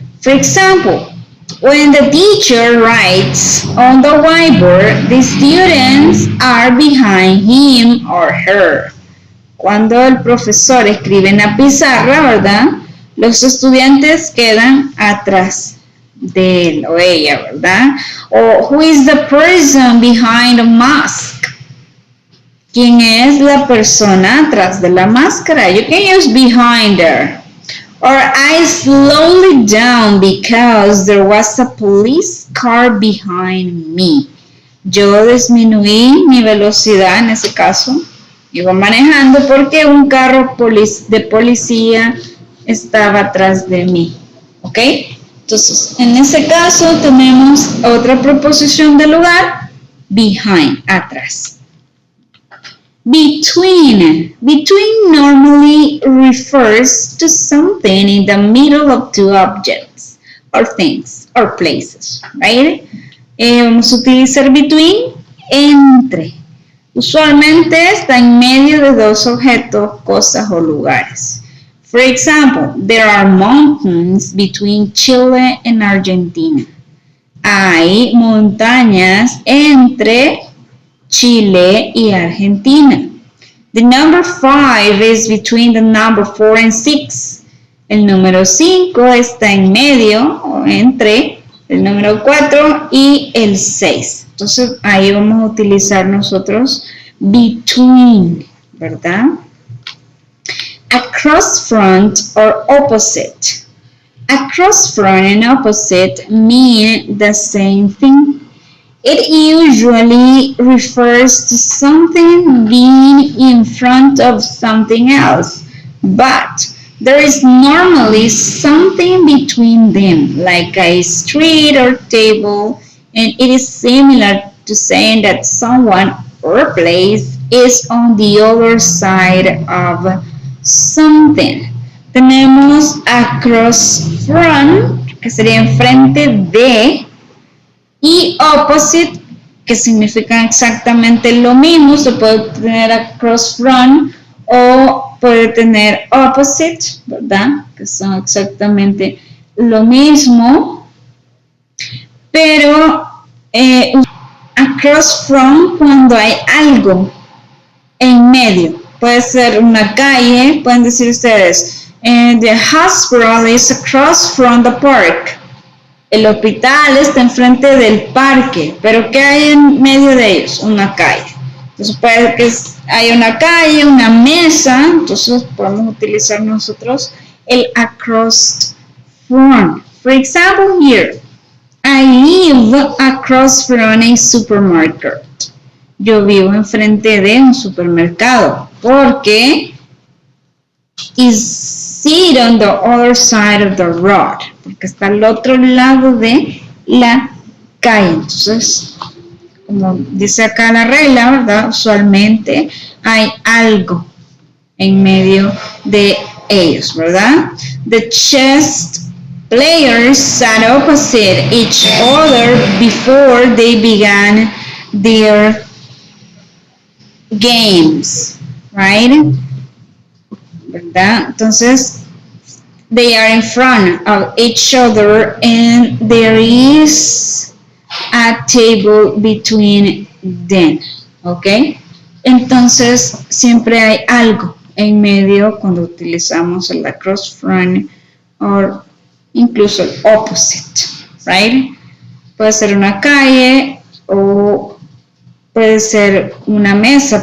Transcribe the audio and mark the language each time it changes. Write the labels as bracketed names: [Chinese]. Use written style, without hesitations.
[English] For example, when the teacher writes on the whiteboard, the students are behind him or her. [Spanish] Cuando el profesor escribe en la pizarra, ¿verdad? Los estudiantes quedan atrás de él o ella, ¿verdad? [English] O who is the person behind a mask? [Spanish] ¿Quién es la persona atrás de la máscara? [English] You can use behind her. Or I slowed down because there was a police car behind me. [Spanish] Yo disminuí mi velocidad en ese caso. Iba manejando porque un carro de policía estaba atrás de mí. ¿Ok? Entonces, en ese caso tenemos otra preposición de lugar. [English] Behind, atrás. Between. Between normally refers to something in the middle of two objects or things or places, right? [Spanish] Vamos a utilizar between, entre. Usualmente está en medio de dos objetos, cosas o lugares. [English] For example, there are mountains between Chile and Argentina. [Spanish] Hay montañas entre Chile y Argentina. [English] The number 5 is between the number 4 and 6. [Spanish] El número 5 está en medio o entre el número 4 y el 6. Entonces ahí vamos a utilizar nosotros between, ¿verdad? [English] Across front or opposite. Across front and opposite mean the same thing. It usually refers to something being in front of something else, but there is normally something between them, like a street or table, and it is similar to saying that someone or place is on the other side of something. [Spanish] Tenemos across from, que sería enfrente de, y opposite, que significan exactamente lo mismo. Se puede tener across from o puede tener opposite, ¿verdad? Que son exactamente lo mismo. Pero across from cuando hay algo en medio. Puede ser una calle, pueden decir ustedes, [English] the hospital is across from the park. [Spanish] El hospital está enfrente del parque, pero ¿qué hay en medio de ellos? Una calle. Entonces puede que haya una calle, una mesa, entonces podemos utilizar nosotros el across from. [English] For example, here, I live across from a supermarket. [Spanish] Yo vivo enfrente de un supermercado, porque [English] sit on the other side of the road, [Spanish] porque está al otro lado de la calle. Entonces, como dice acá la regla, ¿verdad? Usualmente hay algo en medio de ellos, ¿verdad? [English] The chess players sat opposite each other before they began their games, right? ¿Verdad? Entonces, they are in front of each other and there is a table between them, ¿ok? [Spanish] Entonces, siempre hay algo en medio cuando utilizamos el across from o incluso el opposite, right? Puede ser una calle o puede ser una mesa.